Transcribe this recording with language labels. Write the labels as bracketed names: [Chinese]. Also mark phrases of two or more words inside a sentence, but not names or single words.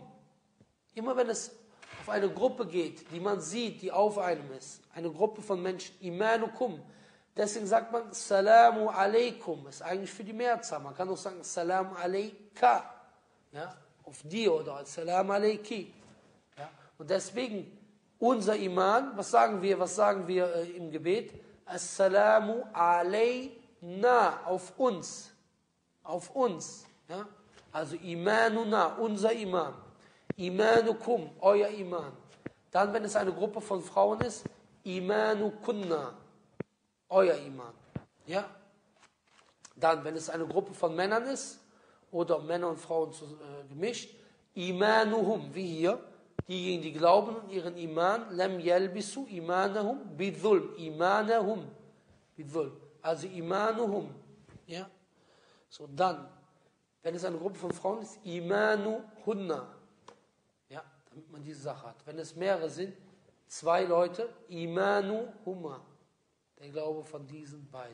[German] Immer wenn es auf eine Gruppe geht, die man sieht, die auf einem ist, eine Gruppe von Menschen, Imanukum. Deswegen sagt man [Arabic] سلام عليكم, [German] ist eigentlich für die Mehrzahl. Man kann auch sagen [Arabic] سلام عليك, [German] ja, auf dir oder [Arabic] سلام عليكِ. [German] Ja. Und deswegen unser Iman, was sagen wir im Gebet? [Arabic] السلام علينا, [German] auf uns. Auf uns. Ja. Also Imanuna, unser Iman. Imanukum, euer Iman. Dann, wenn es eine Gruppe von Frauen ist, Imanukunna, euer Iman. Ja? Dann, wenn es eine Gruppe von Männern ist, oder Männer und Frauen gemischt, Imanuhum, wie hier, diejenigen, die glauben und ihren Iman, [Arabic] لم يلبسوا إيمانهم بظلم، إيمانهم بظلم, [German] also Imanuhum. Ja? So, dann, wenn es eine Gruppe von Frauen ist, Imanuhunna. Ja, damit man diese Sache hat. Wenn es mehrere sind, 2 Leute, Imanuhumma, der Glaube von diesen beiden.